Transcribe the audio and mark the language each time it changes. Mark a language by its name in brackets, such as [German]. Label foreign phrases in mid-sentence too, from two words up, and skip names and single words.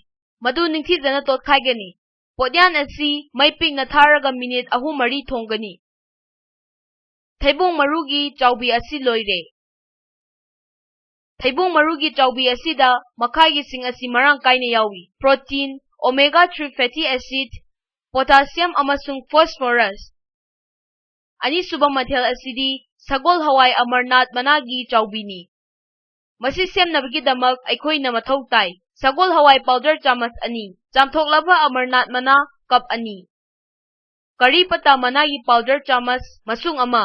[Manipuri] Madu ningthijana totkhaigani. Podyan asi maiping na tharaga minute 3-4 thonggani. Thaibong marugi chawbi asi loire. Thaibong marugi chawbi asida makhagi sing asi marang kaina yawi. [English] Protein, omega-3 fatty acid, potassium [Manipuri] amasung phosphorus. Ani subang mathel asidi sagol hawai Amarnath managi chawbini. Masi semnabagidamak aikhoi na mathau tai. Sagol hawai powder chamas ani. Chamthoklaba Amarnath mana cup ani. Kari pata managi powder chamas masung ama.